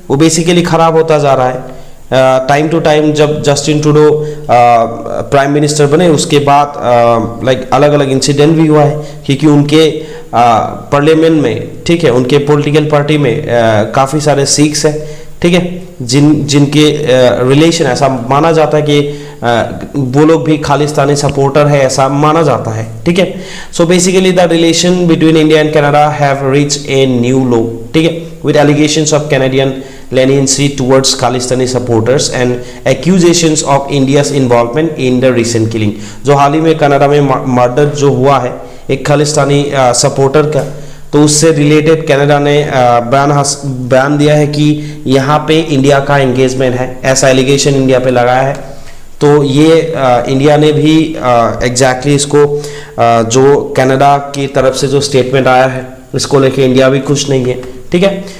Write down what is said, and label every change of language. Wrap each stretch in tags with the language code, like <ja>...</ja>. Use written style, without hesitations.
<hi>वो बेसिकली खराब होता जा रहा है। टाइम टू टाइम जब जस्टिन ट्रूडो प्राइम मिनिस्टर बने उसके बाद लाइक अलग अलग इंसिडेंट भी हुआ है, क्योंकि उनके पार्लियामेंट में, ठीक है, उनके पॉलिटिकल पार्टी में काफ़ी सारे सिख्स हैं, ठीक है, जिनके रिलेशन ऐसा माना जाता है कि वो लोग भी खालिस्तानी सपोर्टर है, ऐसा माना जाता है, ठीक है।</hi> <en>so basically the relation between India and Canada have reached a new low,</en> <hi>ठीक है,</hi> <en>with allegations of Canadian leniency towards Khalistani supporters and accusations of India's involvement in the recent killing।</en> <hi>जो हाल ही में कनाडा में मर्डर जो हुआ है एक Khalistani supporter का, तो उससे रिलेटेड कनाडा ने बयान दिया है कि यहाँ पे इंडिया का एंगेजमेंट है, ऐसा एलिगेशन इंडिया पे लगाया है। तो ये इंडिया ने भी एग्जैक्टली इसको जो कनाडा की तरफ से जो स्टेटमेंट आया है इसको लेके इंडिया भी खुश नहीं है, ठीक है।</hi>